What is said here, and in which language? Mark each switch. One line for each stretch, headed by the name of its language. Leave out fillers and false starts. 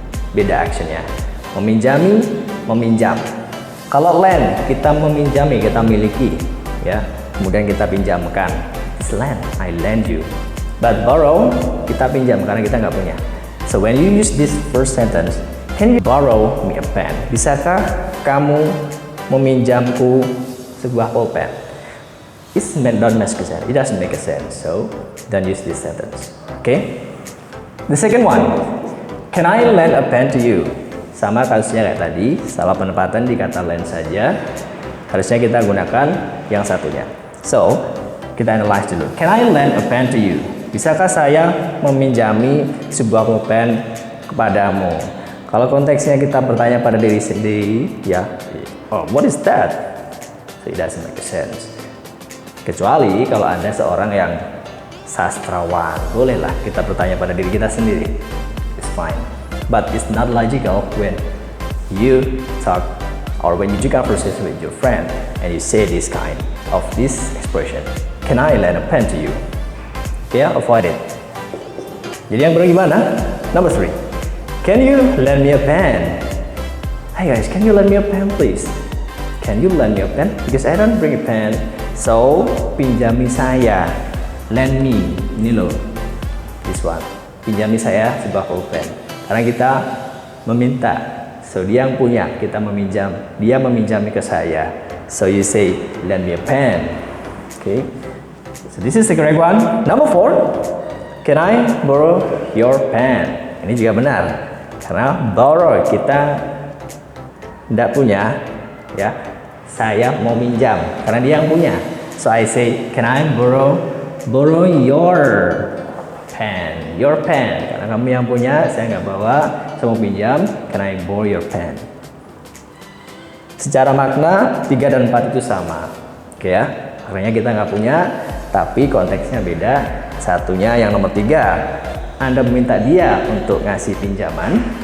Indonesian: Beda actionnya, meminjami, meminjam. Kalau lend kita meminjami, kita miliki, ya, kemudian kita pinjamkan.
English: It's lend, I lend you. But borrow,
Indonesian: kita pinjam karena kita nggak punya.
English: So when you use this first sentence, can you borrow me a pen?
Indonesian: Bisakah kamu meminjamku sebuah pulpen?
English: Don't make sense. It doesn't make a sense. So don't use this sentence. Okay? The second one, can I lend a pen to you?
Indonesian: Sama kasusnya kayak tadi, salah penempatan di kata lend saja. Harusnya kita gunakan yang satunya.
English: So kita analyze dulu. Can I lend a pen to you?
Indonesian: Bisakah saya meminjami sebuah pulpen kepadamu? Kalau konteksnya kita bertanya pada diri sendiri, ya,
English: oh, what is that? So it doesn't make sense.
Indonesian: Kecuali kalau Anda seorang yang sastrawan, bolehlah kita bertanya pada diri kita sendiri.
English: It's fine. But it's not logical when you talk or when you do conversation with your friend and you say this kind of this expression. Can I lend a pen to you? Yeah, avoid it.
Indonesian: Jadi yang benar gimana?
English: Number 3. Can you lend me a pen? Hey guys, can you lend me a pen please? Can you lend me a pen? Because I don't bring a pen. So,
Indonesian: pinjami saya.
English: Lend me.
Indonesian: Ini loh.
English: This one.
Indonesian: Pinjami saya sebuah pulpen. Karena kita meminta.
English: So,
Indonesian: dia yang punya. Kita meminjam. Dia meminjami ke saya.
English: So, you say, lend me a pen. Okay. So this is the correct one. Number 4, can I borrow your pen?
Indonesian: Ini juga benar, karena borrow kita tidak punya, ya. Saya mau minjam, karena dia yang punya.
English: So I say, can I borrow your pen? Your pen,
Indonesian: karena kamu yang punya, saya nggak bawa, saya mau pinjam.
English: Can I borrow your pen?
Indonesian: Secara makna 3 dan 4 itu sama, oke ya. Makanya kita nggak punya, tapi konteksnya beda. Satunya yang nomor 3, Anda meminta dia untuk ngasih pinjaman.